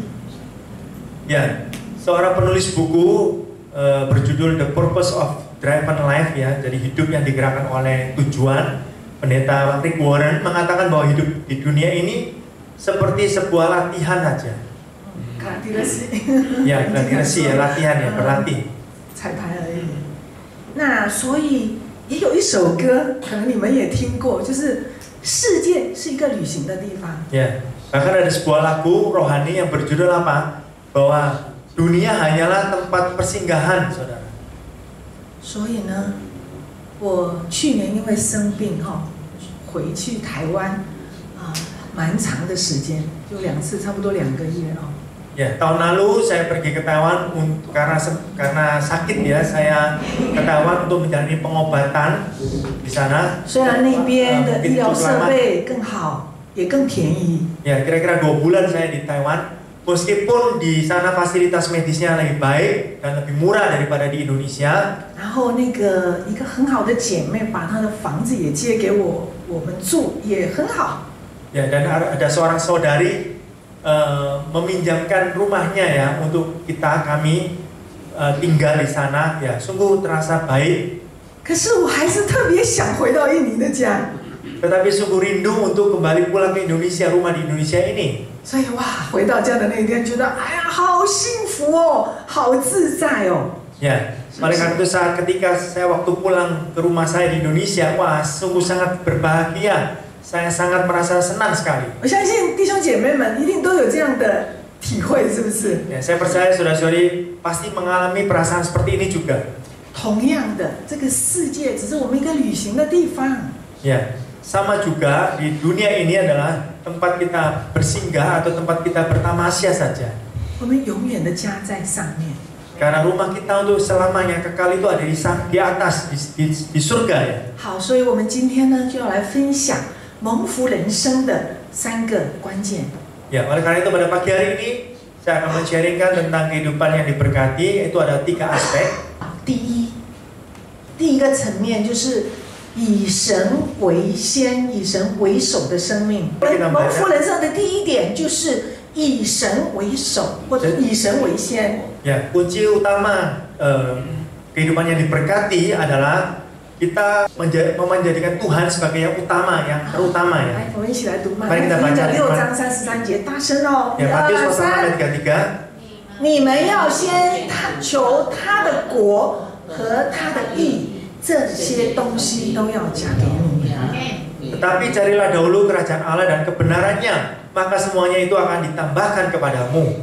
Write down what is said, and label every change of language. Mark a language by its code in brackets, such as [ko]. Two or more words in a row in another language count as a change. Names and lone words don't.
[id] Ya, seorang penulis buku berjudul [en] The Purpose of driven life [id] ya, jadi hidup yang digerakkan oleh tujuan. Pendeta Rick Warren mengatakan bahwa hidup di dunia ini seperti sebuah latihan saja. Ya, gladiasi ya, latihan ya, berlatih. [zh] 彩排而已。那所以也有一首歌，可能你们也听过，就是世界是一个旅行的地方。 [id] Ya, bahkan ada sebuah lagu rohani yang berjudul apa? Bahwa dunia hanyalah tempat persinggahan, saudara. [zh] 所以呢，我去年因为生病回去台湾蛮长的时间，就2次，差不多2个月 [id] Ya, tahun lalu saya pergi ke Taiwan karena sakit ya, saya ke Taiwan untuk menjalani pengobatan di sana. [zh] 虽然那边的医疗设备更好，也更便宜。 [id] Ya, kira-kira 2 bulan saya di Taiwan. Meskipun di sana fasilitas medisnya lebih baik dan lebih murah daripada di Indonesia. [zh] 然后一个很好的姐妹把她的房子也借给我们住，也很好。 [id] Ya, dan ada seorang saudari meminjamkan rumahnya ya untuk kami tinggal di sana ya, sungguh terasa baik. [zh] 可是我还是特别想回到印尼的家。 [id] Tetapi sungguh rindu untuk kembali pulang ke Indonesia, rumah di Indonesia ini. [zh] 所以回到家的那一天，觉得哎呀，好幸福哦，好自在哦。 [id] Ya, oleh karena itu ketika saya waktu pulang ke rumah saya di Indonesia, wah sungguh sangat berbahagia. Saya sangat merasa senang sekali. [zh] 我相信弟兄姐妹们一定都有这样的体会，是不是？ [id] Ya, saya percaya saudara-saudari pasti mengalami perasaan seperti ini juga. [zh] 同样的，这个世界只是我们一个旅行的地方。 [id] Ya, sama juga di dunia ini adalah tempat kita bersinggah atau tempat kita bertamasya saja. [zh] 我们永远的家在上面。 [id] Karena rumah kita untuk selamanya kekal itu ada di atas di surga ya. [zh] 好，所以我们今天呢就要来分享蒙福人生的3个关键。 [id] Ya, oleh karena itu pada pagi hari ini saya akan men-sharingkan tentang kehidupan yang diberkati. Itu ada 3 aspek. [zh] 第一个层面就是以神为先、以神为首的生命。蒙福人生的第一点就是以神为首，或者以神为先。 [id] Ya, kunci utama kehidupan yang diberkati adalah kita menjadikan Tuhan sebagai yang utama, yang terutama ya. [zh] 来，我们一起来读马太 [id] Mari [zh] 福 [id] kita [zh] 音 [id] baca [zh] 的6章33节，大声哦！ [id] Ya, [zh] 1、2、 [id] Matius [zh] 3。 33 你们要先求他的国和他的义，这些东西都要加给你们。 [id] Tetapi carilah dahulu kerajaan Allah dan kebenarannya, maka semuanya itu akan ditambahkan kepadamu.